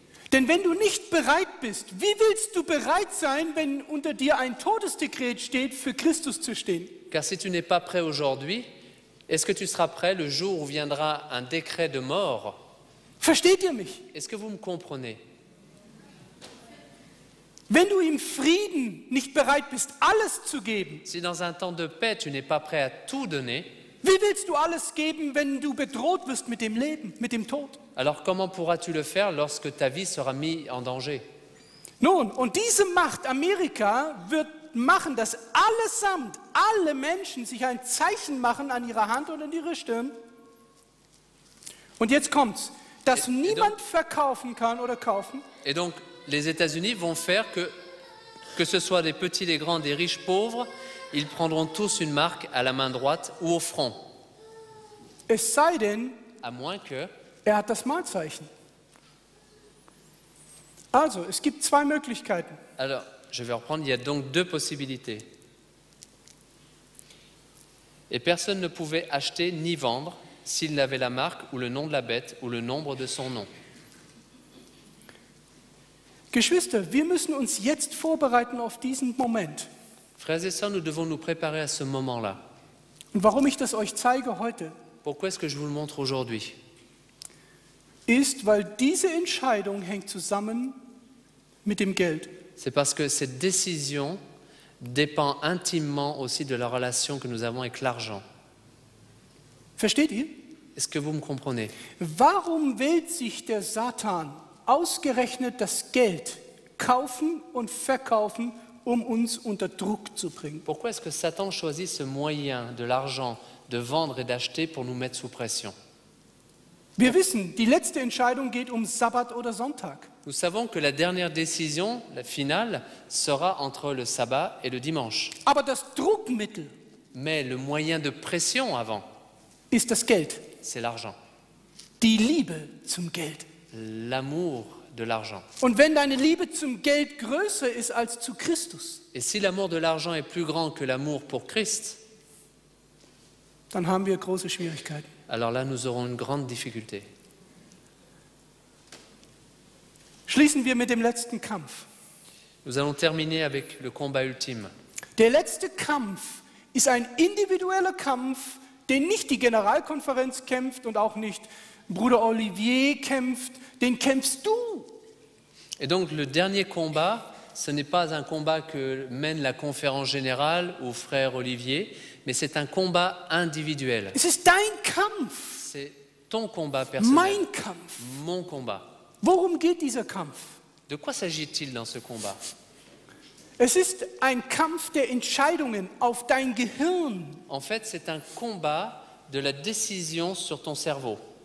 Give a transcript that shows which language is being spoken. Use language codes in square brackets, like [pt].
[de] Denn wenn du nicht bereit bist, wie willst du bereit sein, wenn unter dir ein Todesdekret steht, für Christus zu stehen? [fr] Car si tu n'es pas prêt aujourd'hui, est-ce que tu seras prêt le jour où viendra un décret de mort? [de] Versteht ihr mich? [fr] Est-ce que vous me comprenez? [de] Wenn du im Frieden nicht bereit bist, alles zu geben, [fr] Si dans un temps de paix, tu n'es pas prêt à tout donner, [de] wie willst du alles geben, wenn du bedroht wirst mit dem Leben, mit dem Tod? [fr] alors comment pourras-tu le faire lorsque ta vie sera mise en danger? [de] Nun, und diese Macht, Amerika, wird machen, dass allesamt, alle Menschen sich ein Zeichen machen an ihrer Hand und an ihrer Stirn. Und jetzt kommt's, dass niemand verkaufen kann oder kaufen. [fr] Et donc, les États-Unis vont faire que ce soit des petits, des grands, des riches, pauvres, ils prendront tous une marque à la main droite ou au front. [de] Es sei denn, [fr] À moins que, [de] er hat das Malzeichen. Also, es gibt zwei Möglichkeiten. [fr] alors, je vais reprendre, il y a donc deux possibilités. Et personne ne pouvait acheter ni vendre s'il avait la marque ou le nom de la bête ou le nombre de son nom. [de] Geschwister, wir müssen uns jetzt vorbereiten auf diesen Moment. [fr] Frères et sœurs, nous devons nous préparer à ce moment-là. [de] Und warum ich das euch zeige heute, [fr] Pourquoi est-ce que je vous le montre aujourd'hui? [de] ist, weil diese Entscheidung hängt zusammen mit dem Geld. [fr] C'est parce que cette décision dépend intimement aussi de la relation que nous avons avec l'argent. [de] Versteht ihr? [fr] Est-ce que vous me comprenez? [de] Warum wählt sich der Satan ausgerechnet das Geld kaufen und verkaufen, um uns unter Druck zu bringen? [fr] Pourquoi est-ce que Satan choisit ce moyen de l'argent, de vendre et d'acheter pour nous mettre sous pression? [de] Wir wissen, die letzte Entscheidung geht um Sabbat oder Sonntag. [fr] Nous savons que la dernière décision, la finale, sera entre le sabbat et le dimanche. [de] Aber das Druckmittel [fr] Mais le moyen de pression avant, [de] ist das Geld, [fr] c'est l'argent, [de] die Liebe zum Geld. [fr] l'amour de l'argent. [de] Und wenn deine Liebe zum Geld größer ist als zu Christus, [fr] Et si l'amour de l'argent est plus grand que l'amour pour Christ, [de] dann haben wir große Schwierigkeiten. [fr] alors là, nous aurons une grande difficulté. [de] Schließen wir mit dem letzten Kampf. [fr] Nous allons terminer avec le combat ultime. [de] Der letzte Kampf ist ein individueller Kampf, den nicht die Generalkonferenz kämpft und auch nicht Bruder Olivier kämpft, den kämpfst du. [fr] Et donc le dernier combat, ce n'est pas un combat que mène la conférence générale ou frère Olivier, mais c'est un combat individuel. [de] Es ist dein Kampf, [fr] C'est ton combat personnel, [de] mein Kampf. [fr] mon combat. [de] Worum geht dieser Kampf? [fr] De quoi s'agit-il dans ce combat? [de] Es ist ein Kampf der Entscheidungen auf dein Gehirn. [fr] En fait, c'est un combat de la décision sur ton cerveau.